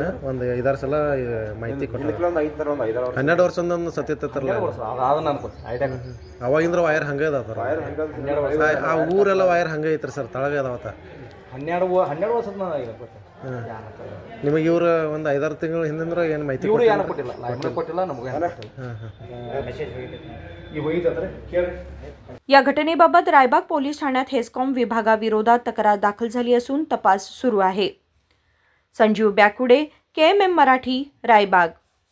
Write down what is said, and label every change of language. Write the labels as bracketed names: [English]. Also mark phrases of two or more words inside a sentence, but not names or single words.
[Kannada] ಒಂದು 5-6 ಸಲ ಮಾಹಿತಿ ಕೊಟ್ಟು 12 ವರ್ಷದಿಂದ ಒಂದು ಸತ್ಯತ್ತಲ್ಲ ಅವಾಗಿಂದ್ರ ವೈರ್ ಹಂಗ ಅದಾವ ಆ ಊರೆಲ್ಲ ವೈರ್ ಹಂಗ ಐತ್ರಿ ಸರ್ ತಳಗ ಅದಾವತ್ತ 12 ವರ್ಷದ ನಿಮಗೆ ಇವ್ರ ಒಂದು 5-6 ತಿಂಗಳ ಹಿಂದಿಂದ ಏನು ಮಾಹಿತಿ ಕೊಟ್ಟಿಲ್ಲ ನಮಗೆ [Marathi] या घटनेबाबत रायबाग पोलीस ठाण्यात हेस्कॉम विभागाविरोधात तक्रार दाखल झाली असून तपास सुरू आहे. संजीव बॅकुडे, KMM मराठी, रायबाग.